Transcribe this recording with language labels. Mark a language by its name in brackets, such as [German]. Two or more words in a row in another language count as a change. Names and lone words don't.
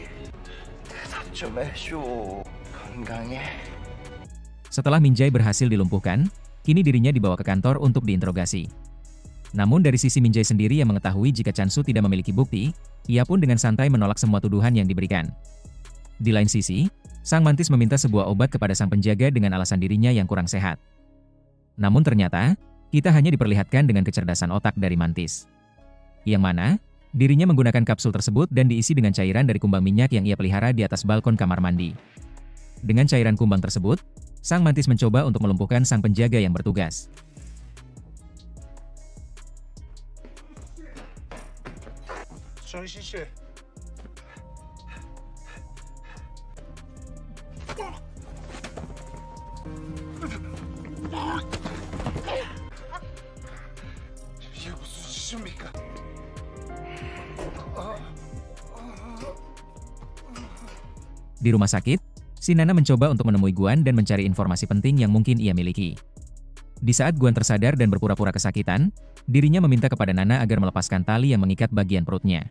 [Korean] 대답 좀 해줘. 건강해? [Indonesian] Setelah Minjae berhasil dilumpuhkan, kini dirinya dibawa ke kantor untuk diinterogasi. Namun dari sisi Minjae sendiri yang mengetahui jika Chansu tidak memiliki bukti, ia pun dengan santai menolak semua tuduhan yang diberikan. Di lain sisi, sang Mantis meminta sebuah obat kepada sang penjaga dengan alasan dirinya yang kurang sehat. Namun ternyata, kita hanya diperlihatkan dengan kecerdasan otak dari Mantis. Yang mana, dirinya menggunakan kapsul tersebut dan diisi dengan cairan dari kumbang minyak yang ia pelihara di atas balkon kamar mandi. Dengan cairan kumbang tersebut, sang Mantis mencoba untuk melumpuhkan sang penjaga yang bertugas. [Korean] 정신 씨. 이게 무슨 짓입니까? [Indonesian] Di rumah sakit, si Nana mencoba untuk menemui Guan dan mencari informasi penting yang mungkin ia miliki. Di saat Guan tersadar dan berpura-pura kesakitan, dirinya meminta kepada Nana agar melepaskan tali yang mengikat bagian perutnya.